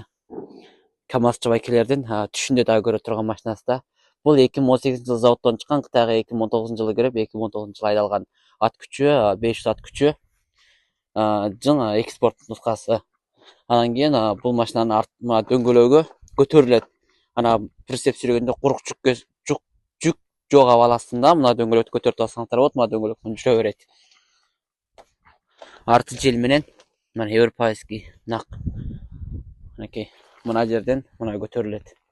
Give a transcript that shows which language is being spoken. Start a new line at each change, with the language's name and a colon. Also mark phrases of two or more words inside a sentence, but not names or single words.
Kazakh: КамАЗчы байкерлердің түшінде дағы көріп тұрған машинасы да. Бұл 2018 жылы зауыттан шыққан, Қытайға 2019 жылы кіріп, 2019 жылы айдалған ат күші, 500 ат күші. Жаңа экспорт нұсқасы. Анан кейін бұл машинаның артына дөңгөлөгү көтөрүлөт.
Kyrgyz: Ана прицеп сүргөндө курук жүк жок абаласында мына дөңгөлөктү көтөрүп алсаңыздар болот, мына дөңгөлөктөн жүрө берет. Арты жел менен мына европейский нак. Мінекей, мына жерден мына көтөрүлөт.